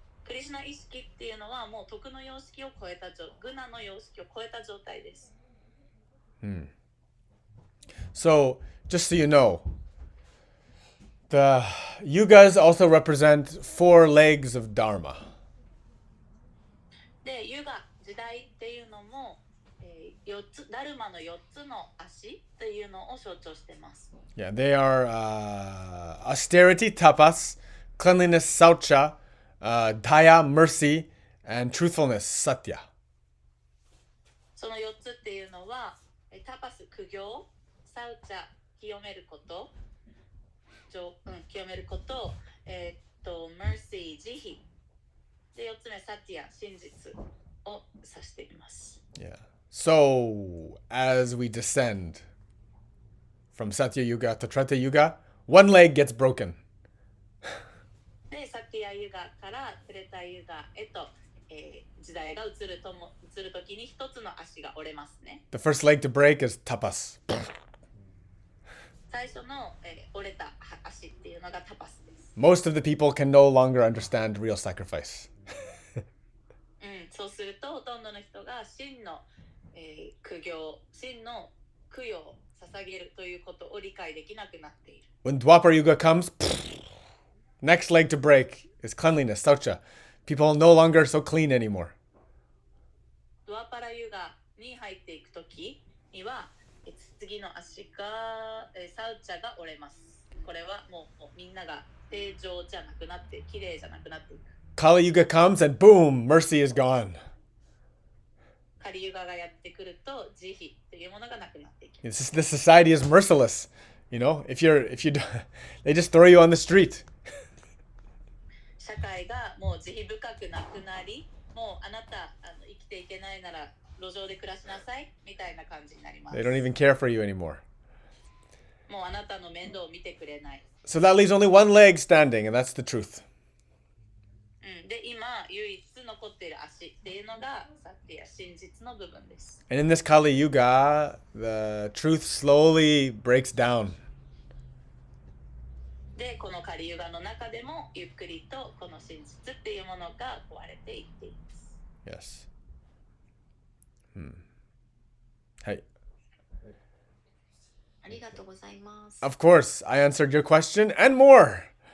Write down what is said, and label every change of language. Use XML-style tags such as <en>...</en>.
<ja>クリシュナ意識っていうのはもう徳の様式を超えたグナの様式を超えた状態です。</ja> <en>So, just so you know, the yugas also represent 4 legs of Dharma.</en> <ja>で、ユガ時代っていうのも、ダルマの4つの足というのを象徴しています。</ja> <en>Yeah, they are austerity, tapas, cleanliness, saucha, daya, mercy, and truthfulness, satya.</en> <ja>その4つっていうのは、タパス、苦行、サウチャ、清めること、清めること、mercy、慈悲。で、4つ目、サティア、真実を指しています。</ja> <en>Yeah. So, as we descend from Satya Yuga to Treta Yuga, one leg gets broken.</en> <ja>で、サティアユガからトレタユガへと、時代が移るときに一つの足が折れますね。</ja> <en>The first leg to break is tapas.</en> <ja>最初の、折れた足っていうのがタパスです。</ja> <en>Most of the people can no longer understand real sacrifice.</en> <ja>そうするとほとんどの人が真の、苦行、真の供養を捧げるということを理解できなくなっている。</ja> <en>When Dwapar Yuga comes, next leg to break is cleanliness, saucha. People no longer so clean anymore.</en> <ja>ドワパラユガに入っていくときには、次の足が、サウチャが折れます。これはもうみんなが正常じゃなくなって、綺麗じゃなくなっていく。</ja> <en>Kali Yuga comes and boom, mercy is gone.</en> <ja>カリユガがやってくると慈悲というものがなくなっていきます。</ja> <en>This society is merciless. If you they just throw you on the street.</en> <ja>社会がもう慈悲深くなくなり、もうあなた生きていけないなら路上で暮らしなさいみたいな感じになります。</ja> <en>They don't even care for you anymore.</en> <ja>もうあなたの面倒を見てくれない。</ja> <en>So that leaves only one leg standing, and that's the truth.</en> <ja>で、今唯一残っている足っていうのがサティア、真実の部分です。</ja> <en>And in this Kali Yuga, the truth slowly breaks down.</en> <ja>で、このカリユガの中でもゆっくりとこの真実っていうものが壊れていっています。</ja> <en>Yes.</en> <ja>はい。ありがとうございます。</ja> <en>Of course, I answered your question and more.</en>